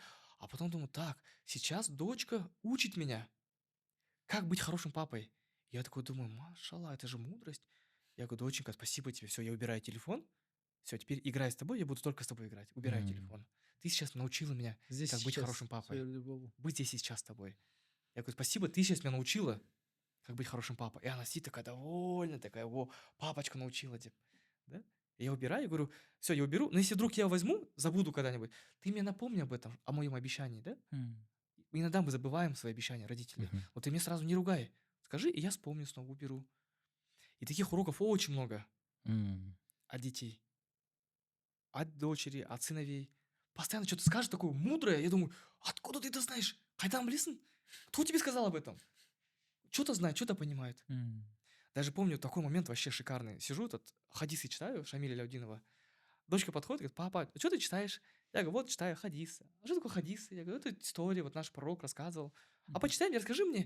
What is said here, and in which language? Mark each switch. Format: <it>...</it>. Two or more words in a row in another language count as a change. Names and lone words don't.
<ru>А потом думаю, так, сейчас дочка учит меня, как быть хорошим папой. Я такой думаю, машалла, это же мудрость. Я говорю, доченька, спасибо тебе, все, я убираю телефон, все, теперь играю с тобой, я буду только с тобой играть, убираю телефон. Ты сейчас научила меня, Здесь как быть сейчас хорошим папой,</ru> <kk>сол болу.</kk> <ru>быть здесь и сейчас с тобой. Я говорю, спасибо, ты сейчас меня научила, как быть хорошим папой. И она сидит такая довольная, такая, о, папочка научила тебя. Да? И я убираю, я говорю, все, я уберу, но если вдруг я возьму, забуду когда-нибудь, ты мне напомни об этом, о моем обещании, да? Иногда мы забываем свои обещания, родители. Но ты меня сразу не ругай. Скажи, и я вспомню, снова уберу. И таких уроков очень много от детей, от дочери, от сыновей. Постоянно что-то скажет такое мудрое, я думаю, откуда ты это знаешь?</ru> <kk>Қайдан білесің?</kk> <ru>Кто тебе сказал об этом? Что-то знает, что-то понимает. Даже помню такой момент вообще шикарный. Сижу, хадисы читаю, Шамиля Ляудинова. Дочка подходит, говорит, папа, что ты читаешь? Я говорю, вот читаю хадисы. А что такое хадисы? Я говорю, это история, вот наш пророк рассказывал. А почитай мне, расскажи мне.</ru>